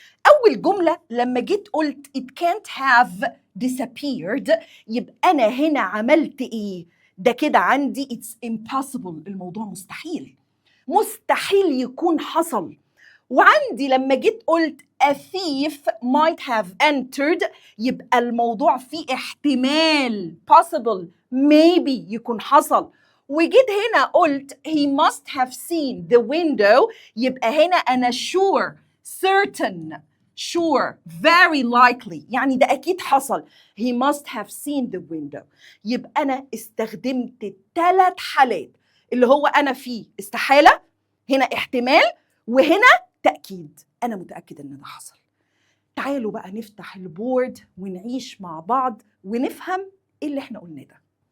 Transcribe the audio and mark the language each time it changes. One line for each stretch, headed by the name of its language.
Arabic: اول جمله لما جيت قلت it can't have disappeared، يبقى انا هنا عملت ايه؟ ده كده عندي it's impossible، الموضوع مستحيل، مستحيل يكون حصل. وعندي لما جيت قلت a thief might have entered، يبقى الموضوع فيه احتمال possible maybe يكون حصل. وجيت هنا قلت he must have seen the window، يبقى هنا أنا sure certain sure very likely يعني ده أكيد حصل.
English: he must have seen the window.
Arabic: يبقى أنا استخدمت 3 حالات، اللي هو أنا فيه استحالة، هنا احتمال، وهنا تأكيد. أنا متأكد إن ده حصل. تعالوا بقى نفتح البورد ونعيش مع بعض ونفهم إيه اللي إحنا قلناه ده.